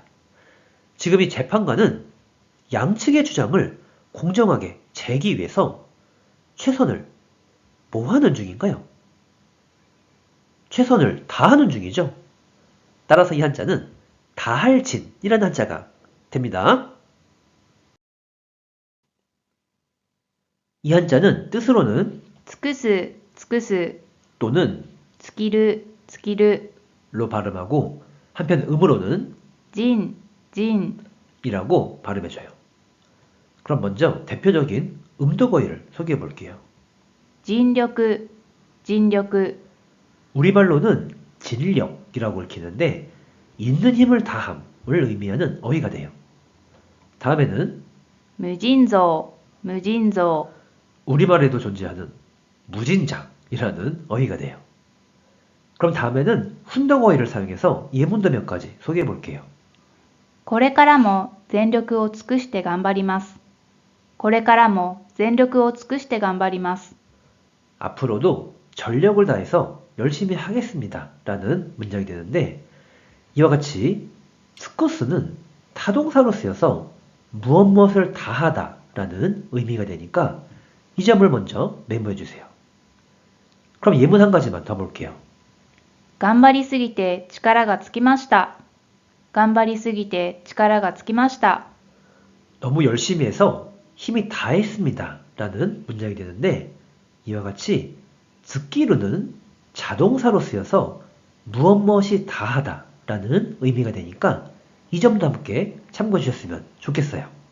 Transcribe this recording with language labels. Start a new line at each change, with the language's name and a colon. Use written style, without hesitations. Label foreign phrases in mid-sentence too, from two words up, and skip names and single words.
Korean: 지금 이 재판관은 양측의 주장을 공정하게 재기 위해서 최선을 뭐 하는 중인가요? 최선을 다하는 중이죠. 따라서 이 한자는 다할진이라는 한자가 됩니다. 이 한자는 뜻으로는
Japanese: 尽くす、尽くす、
Korean: 또는
Japanese: 尽きる、尽きる、
Korean: 로 발음하고 한편 음으로는
Japanese: 尽、尽、
Korean: 이라고 발음해줘요. 그럼 먼저 대표적인 음도거의를 소개해 볼게요.
Japanese: 尽力、尽力、
Korean: 우리말로는 진력이라고 읽히는데 있는 힘을 다함을 의미하는 어휘가 돼요. 다음에는
Japanese: 無尽蔵、無尽蔵、
Korean: 우리말에도 존재하는 무진장이라는 어휘가 돼요. 그럼 다음에는 훈덕어휘를 사용해서 예문도 몇 가지 소개해 볼게요.
Japanese: これからも全力を尽くして頑張ります。これからも全力を尽くして頑張ります。
Korean: 앞으로도 전력을 다해서 열심히 하겠습니다 라는 문장이 되는데 이와 같이 스코스는 타동사로 쓰여서 무엇을 다하다 라는 의미가 되니까 이 점을 먼저 메모해 주세요. 그럼 예문 한 가지만 더 볼게요.
Japanese: 頑張りすぎて力がつきました。頑張りすぎて力がつきました。
Korean: 너무 열심히 해서 힘이 다했습니다 라는 문장이 되는데 이와 같이 즈끼루는 자동사로 쓰여서 무엇이 다하다 라는 의미가 되니까 이 점도 함께 참고해 주셨으면 좋겠어요.